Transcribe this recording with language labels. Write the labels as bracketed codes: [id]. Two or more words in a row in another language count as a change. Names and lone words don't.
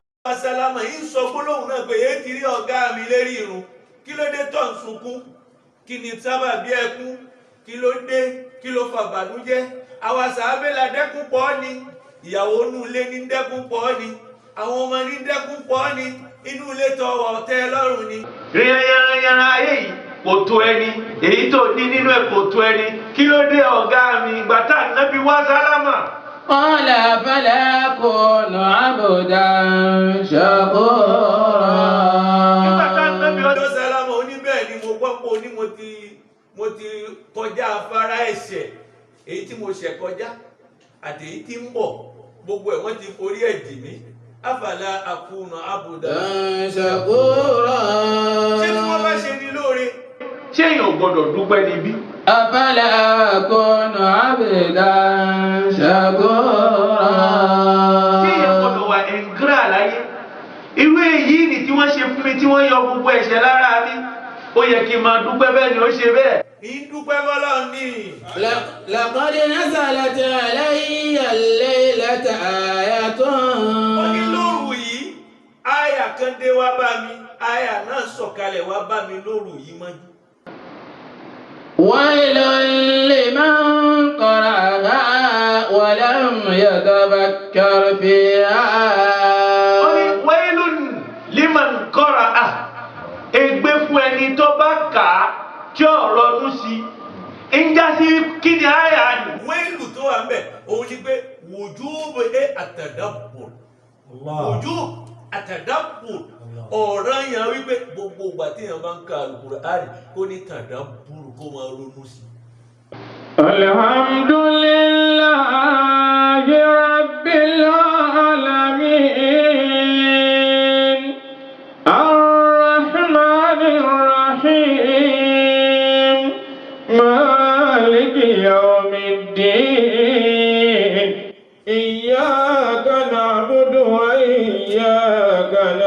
[yo] Sálámà yìí sọ gbólóhùn náà pé èé ti rí ọ̀gá mi lérí irun kí ló dé tó ń sunkún kí ni sábà bí ẹkún kí ló dé kí ló fà bànújẹ́ àwa sàábé la dẹ́kun pọ̀ ni ìyàwó inú ilé ní dẹ́kun pọ̀ ni àwọn ọmọ ní dẹ́kun pọ̀ ni inú ilé tó wà ọ̀tẹ́ lọ́rùn ni. ríyanranyanra ayé yìí kò tó ẹni èyí tó ní nínú ẹ̀ kò tó ẹni kí ló dé ọ̀gá mi gbàtà nàbí wá sálámà. [ar] قال فلا أكون عبدا شكورا. [yo] nígbà tá a nàbí ọjọ́ sálámà oníbẹ̀ ni mo gbọ́ pé oní mo ti kọjá afárá ẹ̀ṣẹ̀ èyí tí mo ṣẹ̀ kọjá àti èyí tí ń bọ̀ gbogbo ẹ̀ wọ́n ti forí ẹ̀ dì mí [ar] أفلا أكون عبدا شكورا. [yo] ṣé tí wọ́n bá ṣe ní lóore ṣé èèyàn gbọ́dọ̀ dúpẹ́ níbí. [ar] أفلا أكون عبدا شكورا. [yo] ṣé èèyàn gbọ́dọ̀ wà ẹ̀ǹgírà láyé irú èyí ni tí wọ́n ṣe fún mi tí wọ́n yọ gbogbo ẹ̀ṣẹ̀ lára mi ó yẹ kí n máa dúpẹ́ bẹ́ẹ̀ ni ó ṣe bẹ́ẹ̀. ìdúpẹ́ bọ́lá ni. [ar] لقد نزلت علي الليلة آية. [yo] ó ní lóru yìí àyà kan dé wá bá mi àyà náà sọ̀kalẹ̀ wá bá mi lóru yìí mọ́jú. [ar] ويل لمن قرأها ولم يتفكر فيها. ويل لمن قرأها [yo] ègbé fún ẹni tó bá kà á tí ọ̀rọ̀ ọdún sí i ń já sí kí ni àyà ni. wẹ́ẹ̀lù tó wà ń bẹ̀ òun ni pé [ar] وجوب التدبر وجوب التدبر [yo] ọ̀ràn yẹn wípé gbogbo ìgbà tí èèyàn bá ń ka Al-Qur'ani kó ní tadabbur kó máa ronú sí i. [ar] الحمد لله رب العالمين الرحمن الرحيم مالك يوم الدين إياك نعبد وإياك